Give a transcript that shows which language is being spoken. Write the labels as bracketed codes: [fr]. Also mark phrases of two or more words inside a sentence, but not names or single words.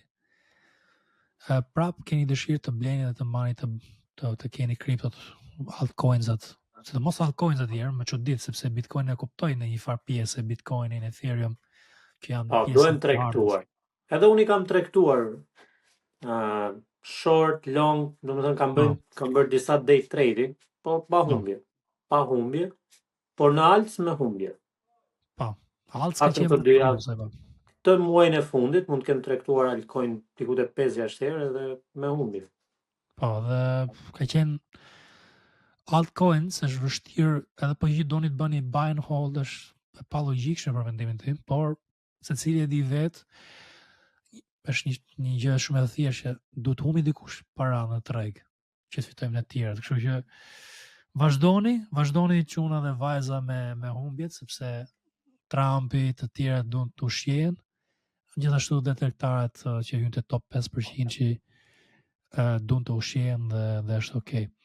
[sq] Prap keni dëshirë të bleni dhe të marrni të keni kriptot, altcoins-at, sidomos altcoins-at tjerë, më çudit sepse Bitcoin e kuptoi në një farë pjesë, Bitcoinin, Ethereum, që janë pjesë. Duhen tregtuar. Edhe unë i kam tregtuar [en] short, long, [sq] domethënë kam bërë disa [en] day trading, [sq] po pa humbje. Pa humbje, por në alts me humbje. Po, alts ka qenë të muajin e fundit mund të kem tregtuar altcoin diku te 5-6 herë edhe me humbje. Po, dhe ka qenë altcoins është vështirë edhe po që doni të bëni [en] buy and hold [sq] është pa logjikshme për mendimin tim, por secili e di vet është një gjë shumë e thjeshtë, duhet humbi dikush para në treg që të fitojmë në të tjerët. Kështu që vazhdoni çuna dhe vajza me humbjet sepse Trumpi të tjerët duan të ushqehen, gjithashtu dhe tregtarët që hyn te top 5% që duan të ushqehen dhe është okay.